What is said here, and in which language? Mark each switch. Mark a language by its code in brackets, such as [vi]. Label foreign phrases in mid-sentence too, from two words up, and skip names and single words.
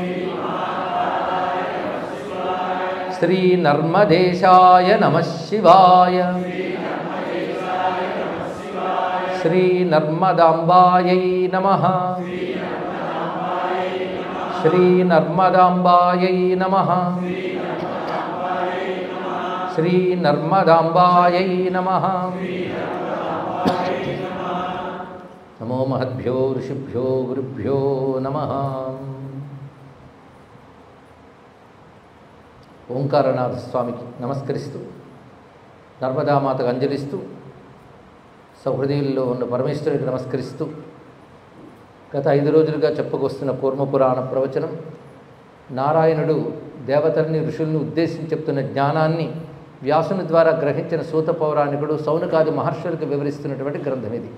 [sa] श्री नर्मदेशाय नमः शिवाय श्री नर्मदाम्बायै नमः श्री नर्मदाम्बायै नमः श्री नर्मदाम्बायै नमः नमो महद्भ्यो ऋषिभ्यो गुरुभ्यो नमः [te] ఓంకారనాథ స్వామికి నమస్కరిస్తూ నర్మదామాతకు అంజలిస్తూ సౌహృదయుల్లో ఉన్న పరమేశ్వరుడికి నమస్కరిస్తూ గత 5 రోజులుగా చెప్పుకొస్తున్న కూర్మపురాణ ప్రవచనం నారాయణుడు దేవతల్ని ఋషుల్ని ఉద్దేశించి చెప్తున్న జ్ఞానాన్ని వ్యాసుని ద్వారా గ్రహించిన సూత పౌరాణికుడు సౌనకాది మహర్షులకు వివరిస్తున్నటువంటి గ్రంథం ఇది.